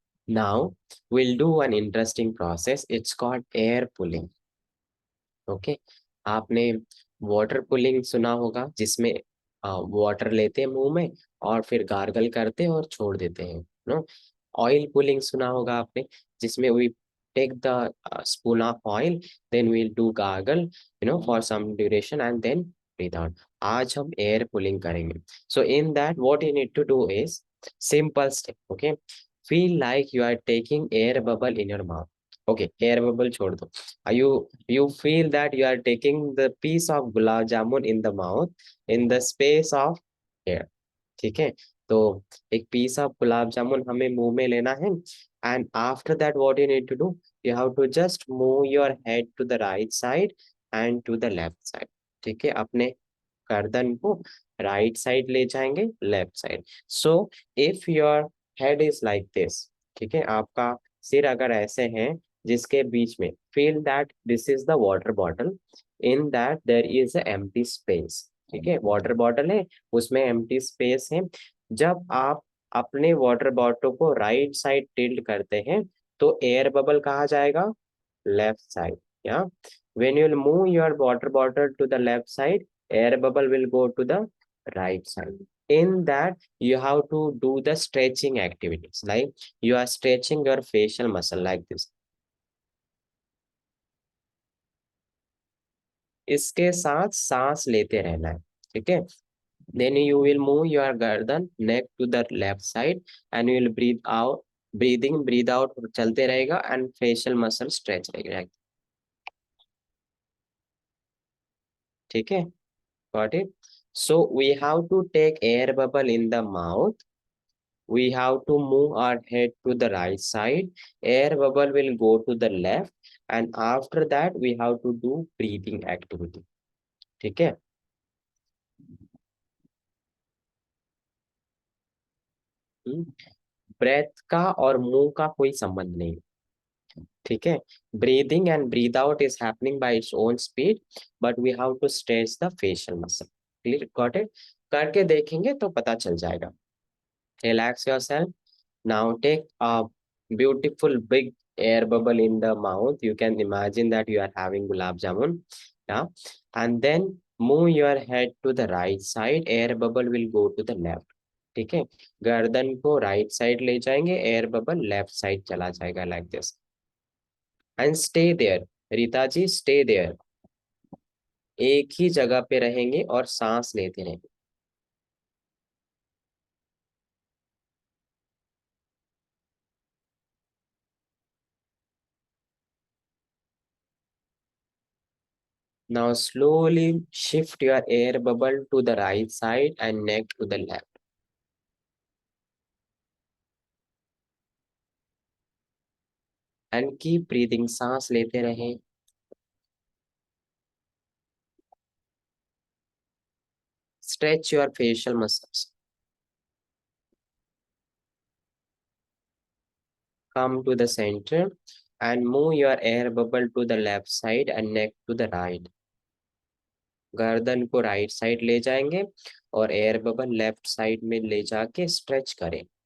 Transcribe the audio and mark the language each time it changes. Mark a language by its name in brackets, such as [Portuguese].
[English] Now we'll do an interesting process. It's called air pulling. [Hindi] Okay. आपने water pulling सुना होगा, जिसमें water लेते हैं मुंह में और फिर गार्गल करते हैं और छोड़ देते हैं, नो। ऑयल पुलिंग सुना होगा आपने, जिसमें [English] We take the spoon of oil, then we'll do gargle for some duration and then breathe out. [Hindi] आज हम एयर पुलिंग करेंगे। [English] So in that what you need to do is simple step, okay. Feel like you are taking air bubble in your mouth. [Hindi] Okay, air bubble छोड़ दो। [English] you you feel that you are taking the piece of gulab jamun in the mouth in the space of air, [Hindi] ठीक है। तो एक piece of gulab jamun हमें मुंह में लेना है, [English] and after that what you need to do, you have to just move your head to the right side and to the left side, [Hindi] ठीक है। अपने गर्दन को राइट साइड ले जाएंगे, left side. [English] so if your head is like this, [Hindi] ठीक है, आपका सिर अगर ऐसे है, जिसके बीच में [English] feel that this is the water bottle, in that there is a empty space, [Hindi] ठीक है। वाटर बॉटल है, उसमें एम्प्टी स्पेस है। जब आप अपने वाटर बॉटल को राइट साइड टिल्ट करते हैं, तो एयर बबल कहाँ जाएगा, लेफ्ट साइड। [English] या when you will move your water bottle to the left side, air bubble will go to the right side. In that you have to do the stretching activities, like you are stretching your facial muscle like this। [Hindi] इसके साथ सांस लेते रहना है, ठीक है। [English] then you will move your गर्दन neck to the left side and you will breathe out, breathe out [Hindi] चलते रहेगा, [English] and facial muscle stretch [Hindi] रहेगा, ठीक है। [English] got it? So we have to take air bubble in the mouth. We have to move our head to the right side. Air bubble will go to the left, and after that we have to do breathing activity, [Hindi] ठीक है। Breath का और मुंह का कोई संबंध नहीं, ठीक है। [English] Breathing and breathe out is happening by its own speed, but we have to stretch the facial muscle. Clear, got it? [Hindi] करके देखेंगे तो पता चल जाएगा। [English] Relax yourself. Now take a beautiful big air bubble in the mouth. You can imagine that you are having gulab jamun, yeah, and then move your head to the right side. Air bubble will go to the left, [Hindi] ठीक है। गर्दन को right side ले जाएंगे, air bubble left side चला जाएगा, [English] Like this, and stay there. [Hindi] Rita ji, stay there, एक ही जगह पे रहेंगे और सांस लेते रहेंगे। [English] Now slowly shift your air bubble to the right side and neck to the left, and keep breathing, [Hindi] सांस लेते रहें। [English] Stretch your facial muscles. Come to the center and move your air bubble to the left side and neck to the right. [Hindi] गर्दन को right side ले जाएंगे और air bubble left side में ले जाके स्ट्रेच करें।